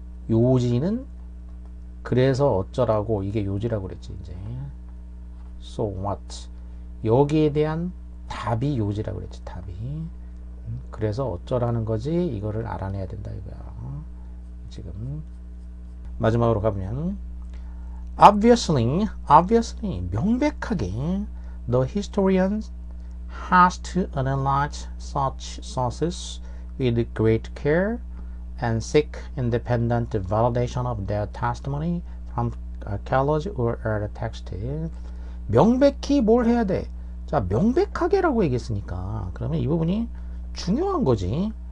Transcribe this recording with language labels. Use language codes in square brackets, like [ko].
[ko] 요지는 그래서 어쩌라고. 이게 요지라고 그랬지. 이제 [en] so what. [ko] 여기에 대한 답이 요지라고 그랬지. 답이. 그래서 어쩌라는 거지. 이거를 알아내야 된다 이거야. 지금 마지막으로 가보면 [en] obviously [ko] 명백하게 [en] the historian has to analyze such sources with great care and seek independent validation of their testimony from archaeology or other text. [ko] 명백히 뭘 해야 돼? 자, 명백하게라고 얘기했으니까 그러면 이 부분이 중요한 거지.